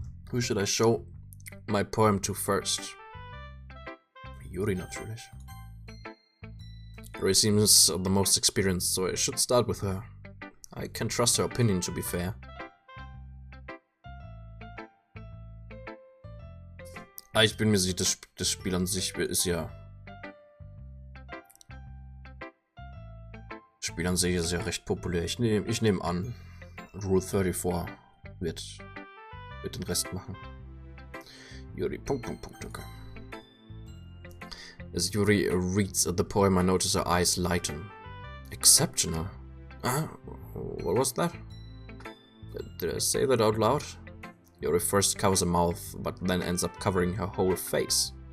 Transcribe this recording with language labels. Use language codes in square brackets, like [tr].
[en] Who should I show my poem to first? Yuri, [de] natürlich. [en] Yuri seems the most experienced, so I should start with her. I can trust her opinion, to be fair. [de] Ich bin mir sicher, das Spiel an sich ist ja... Das Spiel an sich ist ja recht populär. Ich nehm an, Rule 34 wird den Rest machen. [en] Yuri, okay. As Yuri reads the poem, I notice her eyes lighten. Exceptional. What was that? Did I say that out loud? Yuri first covers her mouth, but then ends up covering her whole face.